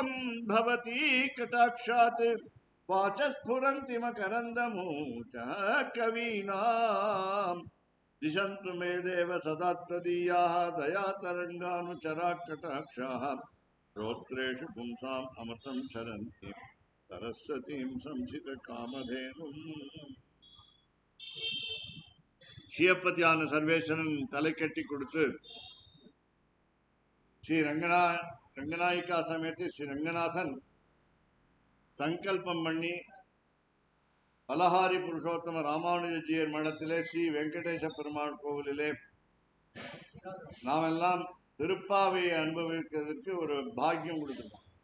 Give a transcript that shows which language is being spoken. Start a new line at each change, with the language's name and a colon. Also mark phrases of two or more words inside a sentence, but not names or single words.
Sanskrit: भवती कटाक्षात् वाचस्फुरन्ति मकरन्दमूचा कवीनां दिशन्तु मे देव सदा त्वदीयाः दयातरङ्गानुचराः कटाक्षाः श्रोत्रेषु पुंसाम् अमृतं क्षरन्ति सरस्वतीं संसितकामधेनुम्
Tamil: சிவப்பதியான சர்வேஸ்வரன் தலை கட்டி கொடுத்து ஸ்ரீ ரங்கநாயிகா சமேத ஸ்ரீ ரங்கநாதன் சங்கல்பம் பண்ணி பலஹாரி புருஷோத்தம ராமானுஜியர் மடத்திலே ஸ்ரீ வெங்கடேச பெருமாள் கோவிலிலே நாம் எல்லாம் திருப்பாவையை அனுபவிக்கிறதுக்கு ஒரு பாக்கியம் கொடுத்துருக்கோம்.